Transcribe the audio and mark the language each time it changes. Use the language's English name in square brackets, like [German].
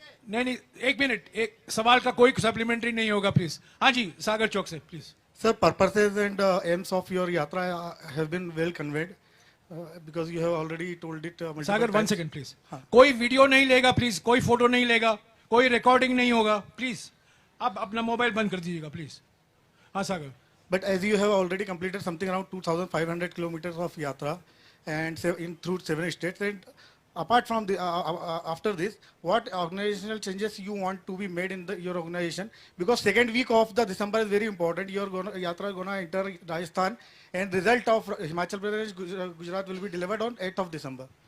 [Hindi] नहीं, एक मिनट, एक सवाल का कोई सप्लीमेंट्री नहीं होगा प्लीज। हाँ जी, सागर चौक से please. [English] Sir, purposes and aims of your yatra have been well conveyed because you have already told it multiple सागर, one times. Second please. [Hindi] कोई वीडियो नहीं लेगा प्लीज, कोई फोटो नहीं लेगा, कोई रिकॉर्डिंग नहीं होगा प्लीज। आप अपना मोबाइल बंद कर दीजिएगा प्लीज। हाँ सागर। [English] But as you have already completed something around 2,500 kilometers of yatra and through 7 states, and apart from the after this, what organizational changes you want to be made in your organization? Because second week of the December is very important. Your yatra gonna enter Rajasthan, and result of Himachal Pradesh, Gujarat will be delivered on 8th of December.